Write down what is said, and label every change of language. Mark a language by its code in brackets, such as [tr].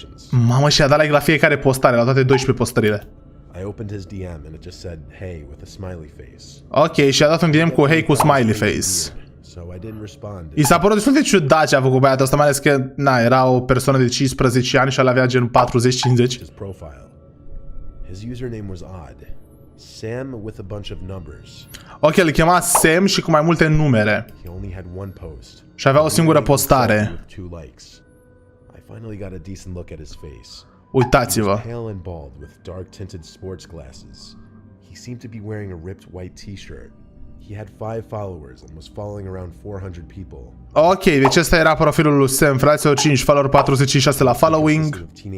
[ro] Mamă, și i-a dat like la fiecare postare, la toate 12 postările. [en] I opened his DM and it just said hey with a smiley face. [ro] Ok, și a dat un DM cu hey cu smiley face. I s-a părut destul de ciudat ce a făcut băiatul ăsta, mai ales că, na, era o persoană de 15 ani și el avea gen 40-50. [en] His username was odd. Sam with a bunch of numbers. [ro] Ok, îl chema Sam și cu mai multe numere. [en] He only had one post. [ro] Și avea o singură postare. [en] I finally got a decent look at his face. [ro] Uitați-vă. [en] Pale and bald with dark tinted sports glasses. He seemed to be wearing a ripped white t-shirt. He had 5 followers and was following around 400 people. [ro] Ok, deci ăsta era profilul lui Sam, fraților, 5 follower, 46 la following.